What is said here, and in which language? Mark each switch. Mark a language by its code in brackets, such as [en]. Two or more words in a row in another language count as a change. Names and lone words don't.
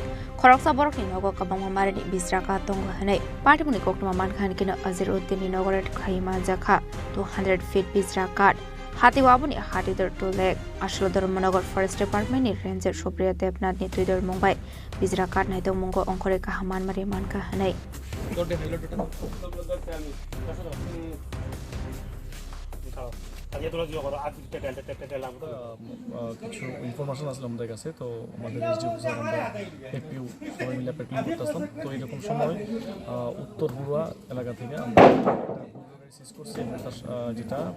[trp] Khoroksa Borokni Nogo Kabang Marani Bisraka Tongo Hane Party Muni Koktuma Mankan Kino Azir Uddin Nogoret Kaima Jaka 200 feet Bisrakat Hati Wabuni Hatidor to leg Ashlodor Monogor [en] Forest Department [trp] ni Ranger Supriya Debnat ni Tudor Mumbai Bisrakat Naito Mungo Onkore Kahaman Marimanka Hane [bn] কিছু ইনফরমেশন আসলে আমাদের কাছে তো আমাদের এসডিও আমরা এপিউ সবাই মিলে প্যাট্রোলিং করতেছিলাম তো এরকম সময় উত্তর হুড়া এলাকা থেকে আমরা সিজ করছি যেটাতে